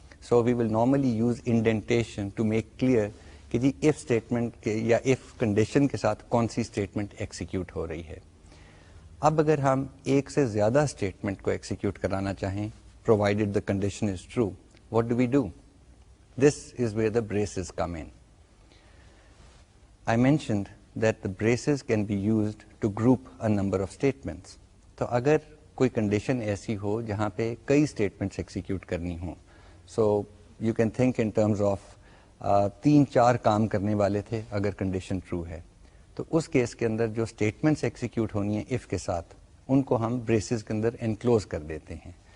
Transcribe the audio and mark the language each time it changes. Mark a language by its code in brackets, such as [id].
[en] so we will normally use indentation to make clear [ur] کہ جی if statement یا if condition کے ساتھ کون سی اسٹیٹمنٹ ایکسیکیوٹ ہو رہی ہے. اب اگر ہم ایک سے زیادہ اسٹیٹمنٹ کو ایکسیکیوٹ کرانا چاہیں [en] provided the condition is true, what do? This is where the braces come in. I mentioned that the braces can be used to group a number of statements. [ur] تو اگر کوئی کنڈیشن ایسی ہو جہاں پہ کئی اسٹیٹمنٹس ایکسیکیوٹ کرنی ہوں, [en] so you can think in terms of [ur] 3-4 کام کرنے والے تھے اگر کنڈیشن ٹرو ہے, تو اس کیس کے اندر جو اسٹیٹمنٹس ایکسیکیوٹ ہونی ہیں اف کے ساتھ ان کو ہم بریسز کے اندر انکلوز کر دیتے ہیں.